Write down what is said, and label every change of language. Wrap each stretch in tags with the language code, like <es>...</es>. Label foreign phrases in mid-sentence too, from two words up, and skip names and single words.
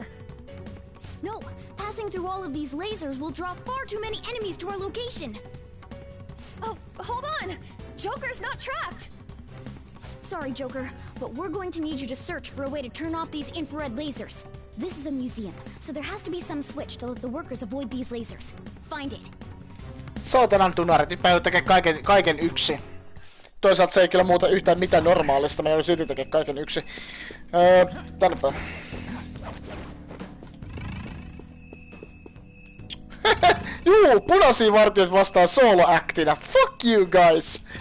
<en>No, passing through all of these lasers will draw far too many enemies to our location. Oh, can! Joker's not trapped! Sorry, Joker, but we're going to need you to search for a way to turn off these infrared lasers. This is a museum, so there has to be some switch to let the workers avoid these lasers. Find it.</en> <fi>Saatanan tunarit, nyt mä joudun tekemään kaiken yksin. Toisaalta se ei kyllä muuta yhtään mitään normaalista, mä joudun silti tekemään kaiken yksin. Tännepäin. Juu, punaisia vartioita vastaan solo-actina.</fi> <en>Fuck you guys!</en>